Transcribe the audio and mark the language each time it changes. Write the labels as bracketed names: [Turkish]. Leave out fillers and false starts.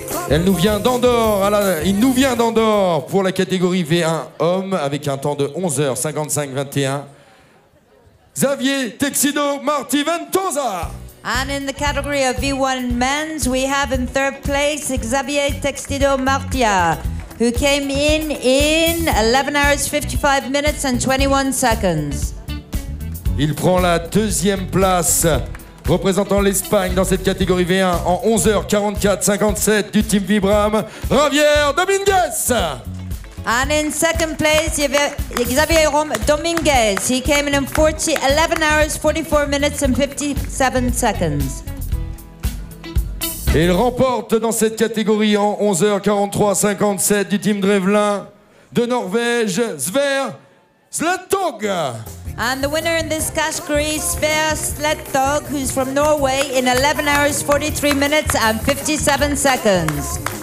[French] Elle nous vient d'Andorre. Il nous vient d'Andorre pour la catégorie V1 homme avec un temps de 11h55-21. Xavier Texido Marti Ventosa. [English] And in the category of V1 men's, we have in third place Xavier Texido Martia, who came in 11 hours 55 minutes and 21 seconds. [French] Il prend la deuxième place, représentant l'Espagne dans cette catégorie V1 en 11h44-57 du team Vibram, Javier Dominguez. [English] And in second place, Xavier Dominguez. He came in 11 hours 44 minutes and 57 seconds. [French] Et il remporte dans cette catégorie en 11h43-57 du team Drevlin de Norvège, Sverre Sletog. [English] And the winner in this category is Sverre Sletog, who's from Norway, in 11 hours 43 minutes and 57 seconds.